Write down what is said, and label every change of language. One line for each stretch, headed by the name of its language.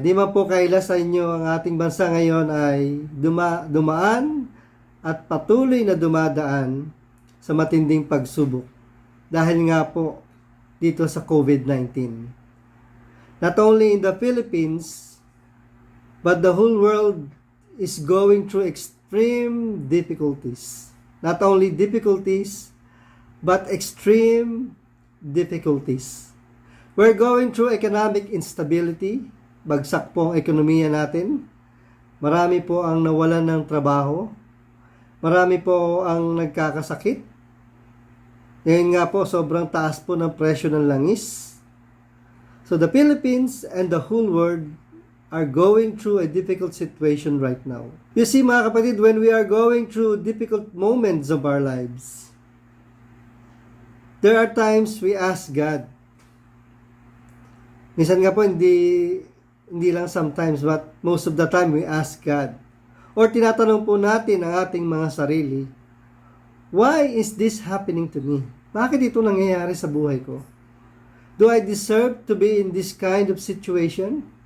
Filipino: Di man po kaila sa inyo ang ating bansa ngayon ay dumaan at patuloy na dumadaan sa matinding pagsubok dahil nga po dito sa COVID-19.
English: Not only in the Philippines, but the whole world is going through extreme difficulties. Not only difficulties, but extreme difficulties. We're going through economic instability.
Filipino: Bagsak po ang ekonomiya natin. Marami po ang nawalan ng trabaho. Marami po ang nagkakasakit. Ngayon nga po, sobrang taas po ng presyo ng langis.
English: So the Philippines and the whole world are going through a difficult situation right now. You see
Filipino: mga kapatid,
English: when we are going through difficult moments of our lives, there are times we ask God.
Filipino: Minsan nga po, hindi lang
English: sometimes, but most of the time we ask God.
Filipino: Or tinatanong po natin ang ating mga sarili,
English: why is this happening to me?
Filipino: Bakit ito nangyayari sa buhay ko?
English: Do I deserve to be in this kind of situation?